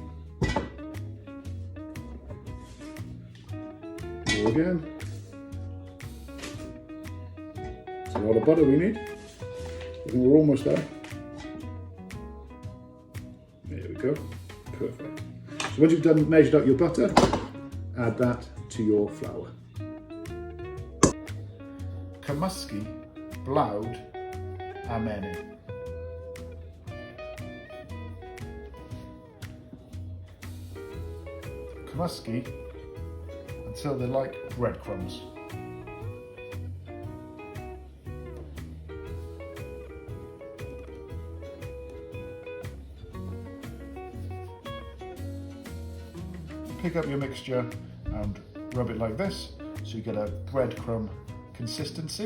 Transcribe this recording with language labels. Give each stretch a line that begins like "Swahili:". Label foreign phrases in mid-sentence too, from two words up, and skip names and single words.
English: More again. It's a lot of butter we need. I think we're almost there. There we go. Perfect. So once you've measured out your butter, add that to your flour.
Welsh: Cymysgu blawd a menyn.
English: Cymysgu until they're like breadcrumbs. Pick up your mixture and rub it like this so you get a breadcrumb consistency.